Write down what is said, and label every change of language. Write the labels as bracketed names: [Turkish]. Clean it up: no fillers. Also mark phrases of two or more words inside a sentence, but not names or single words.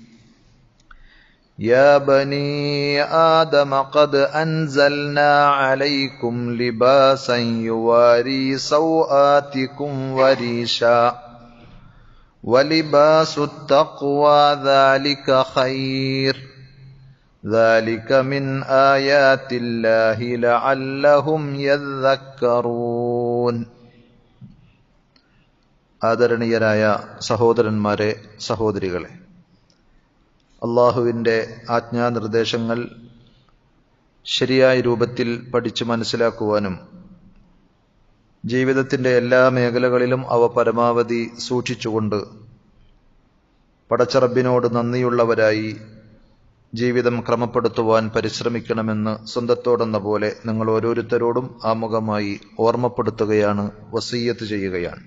[Arabic] يا بني آدم قد أنزلنا عليكم لباسا يواري سوآتكم وريشا ولباس التقوى ذلك خير ذلك من آيات الله لعلهم يذكرون [Malayalam] ആദരണീയരായ സഹോദരന്മാരെ, സഹോദരികളെ, അള്ളാഹുവിൻ്റെ ആജ്ഞാനിർദ്ദേശങ്ങൾ ശരിയായ രൂപത്തിൽ പഠിച്ചു മനസ്സിലാക്കുവാനും ജീവിതത്തിൻ്റെ എല്ലാ മേഖലകളിലും അവ പരമാവധി സൂക്ഷിച്ചുകൊണ്ട് പടച്ചറബിനോട് നന്ദിയുള്ളവരായി ജീവിതം ക്രമപ്പെടുത്തുവാൻ പരിശ്രമിക്കണമെന്ന് സ്വന്തത്തോടെന്ന പോലെ നിങ്ങൾ ഓരോരുത്തരോടും ആമുഖമായി ഓർമ്മപ്പെടുത്തുകയാണ്, വസീയത്ത് ചെയ്യുകയാണ്.